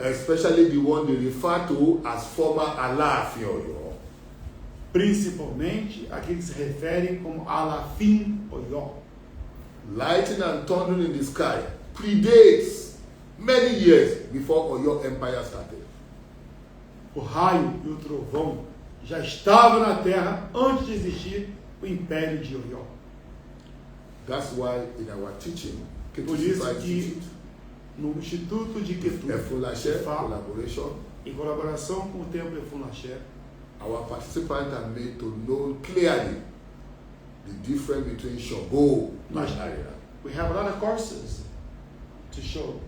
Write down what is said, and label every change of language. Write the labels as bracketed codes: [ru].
[en] especially the one they refer to as former Alaafin Oyo. [pt] principalmente aqueles que se referem como Alafim Oyó. [en] Lightning and thundering in the sky predates many years before Oyo Empire started. [pt] O raio e o trovão já estavam na Terra antes de existir o Império de Oyó. [en] That's why in our teaching, [pt] Por isso que no Instituto de Ketu, Efunlashe Ifá, [en] collaboration, [pt] em colaboração com o Templo Efunlaxé, [en] our participants are made to know clearly the difference between Shango and [pt] Mas- Arira. [en] we have a lot of courses to show.